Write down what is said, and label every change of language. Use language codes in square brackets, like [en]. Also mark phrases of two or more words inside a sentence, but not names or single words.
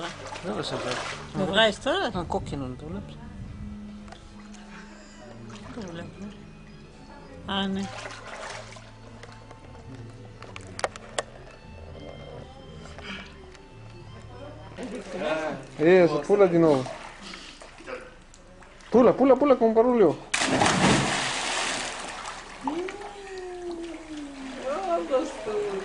[el] Δεν σε βγάζει. Με βγάζεις τώρα? Ένα κόκκινο το βλέπεις. Το βλέπω. Α, ναι. [pt] Eso, pula de novo. Pula con barulho. Oh, gostoso.